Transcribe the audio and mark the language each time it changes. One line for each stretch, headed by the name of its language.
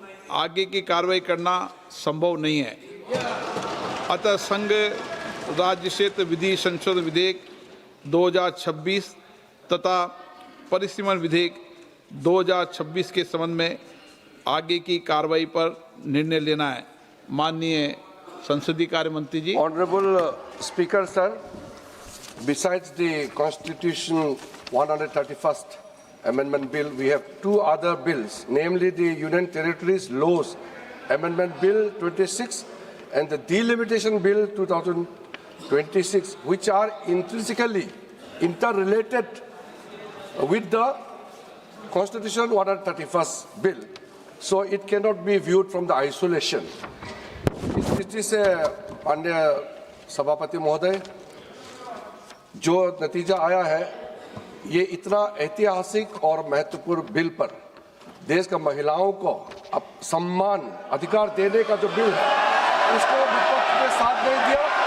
Hindi: आगे की कार्रवाई करना संभव नहीं है। अतः संघ राज्य क्षेत्र विधि संशोधन विधेयक 2026 तथा परिसीमन विधेयक 2026 के संबंध में आगे की कार्रवाई पर निर्णय लेना है। माननीय संसदीय कार्य मंत्री जी।
English: Honorable Speaker, sir, besides the Constitution 131st Amendment Bill, we have two other bills, namely the Union Territories Laws Amendment Bill 26 and the Delimitation Bill 2026, which are intrinsically interrelated with the Constitution 131st Bill. So it cannot be viewed from the isolation.
Hindi: इस दृष्टि से माननीय सभापति महोदय, जो नतीजा आया है, ये इतना ऐतिहासिक और महत्वपूर्ण बिल पर देश का महिलाओं को अब सम्मान अधिकार देने का जो बिल है, उसको विपक्ष ने साथ नहीं दिया।